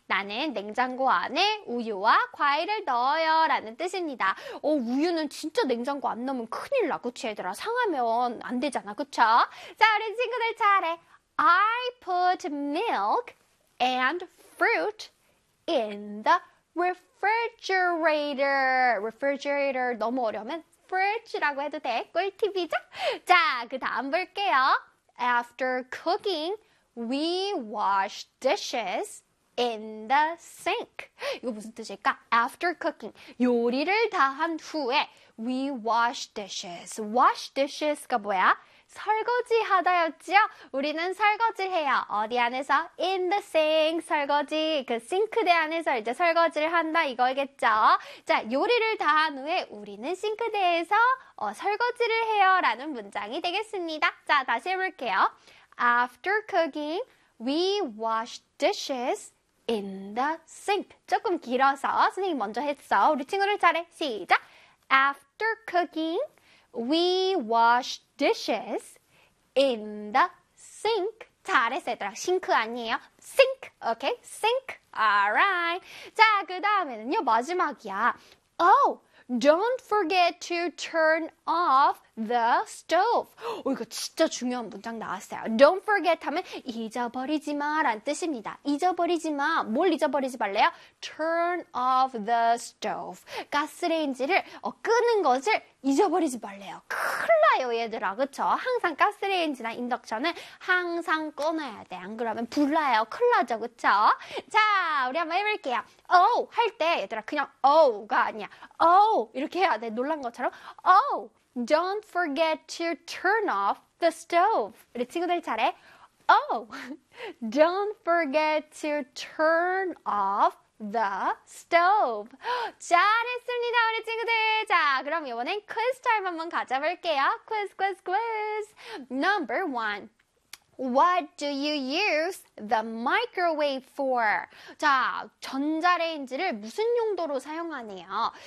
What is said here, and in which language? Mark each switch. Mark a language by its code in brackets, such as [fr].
[ko] 나는 냉장고 안에 우유와 과일을 넣어요. 라는 뜻입니다. 우유는 진짜 냉장고 안 넣으면 큰일 나. 그치, 얘들아? 상하면 안 되잖아. 그쵸? 자, 우리 친구들 차례. [en] I put milk and fruit in the refrigerator. [ko] Refrigerator 너무 어려우면 fridge라고 해도 돼. 꿀팁이죠? 자, 그 다음 볼게요. [en] After cooking, we wash dishes in the sink. [ko] 이거 무슨 뜻일까? [en] After cooking, [ko] 요리를 다 한 후에 [en] we wash dishes. Wash dishes [ko] 가 뭐야? 설거지하다였지요? 우리는 설거지를 해요. 어디 안에서? [en] In the sink, [ko] 설거지. 그 싱크대 안에서 이제 설거지를 한다 이거겠죠? 자, 요리를 다 한 후에 우리는 싱크대에서 설거지를 해요 라는 문장이 되겠습니다. 자, 다시 해볼게요. [en] After cooking, we wash dishes in the sink. [ko] 조금 길어서 선생님 먼저 했어. 우리 친구를 잘해. 시작! [en] After cooking, we wash dishes in the sink. [ko] 잘했어, 얘들아. 싱크 아니에요. [en] Sink. Okay. Sink. Alright. [ko] 자, 그 다음에는요. 마지막이야. [en] Oh, don't forget to turn off the stove. [ko] 이거 진짜 중요한 문장 나왔어요. [en] Don't forget [ko] 하면 잊어버리지 마란 뜻입니다. 잊어버리지 마. 뭘 잊어버리지 말래요? [en] Turn off the stove. [ko] 가스레인지를 끄는 것을 잊어버리지 말래요. 큰일 나요, 얘들아. 그쵸? 항상 가스레인지나 인덕션은 항상 꺼놔야 돼. 안 그러면 불나요. 큰일 나죠, 그쵸? 자, 우리 한번 해볼게요. Oh 할 때, 얘들아, 그냥 Oh가 아니야. Oh 이렇게 해야 돼. 놀란 것처럼 [en] Oh, don't forget to turn off the stove. [ko] 우리 친구들 잘해. [en] Oh, don't forget to turn off the stove. [ko] 잘했습니다, 우리 친구들. 자, 그럼 이번엔 퀴즈 타임 한번 가져볼게요. 퀴즈, 퀴즈, 퀴즈. [en] Number one. What do you use the microwave for? [ko] 자, 전자레인지를 무슨 용도로 사용하네요?